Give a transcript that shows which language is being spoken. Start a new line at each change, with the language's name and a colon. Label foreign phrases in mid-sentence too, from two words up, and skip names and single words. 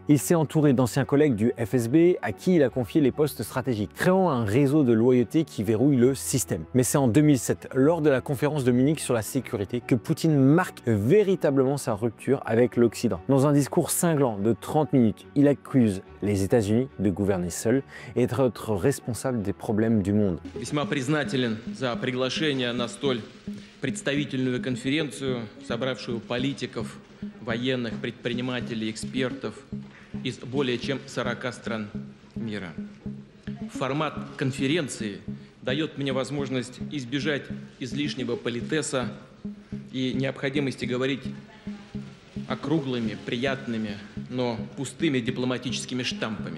French: Il s'est entouré d'anciens collègues du FSB à qui il a confié les postes stratégiques, créant un réseau de loyauté qui verrouille le système. Mais c'est en 2007, lors de la conférence de Munich sur la sécurité, que Poutine marque véritablement sa rupture avec l'Occident. Dans un discours cinglant de 30 minutes, il accuse les États-Unis de gouverner seuls et d'être responsable des problèmes du monde.
Russian: Весьма признателен за приглашение на столь представительную конференцию, собравшую политиков, военных, предпринимателей, экспертов из более чем 40 стран мира. Формат конференции дает мне возможность избежать излишнего политеса и необходимости говорить округлыми, приятными, но пустыми дипломатическими штампами.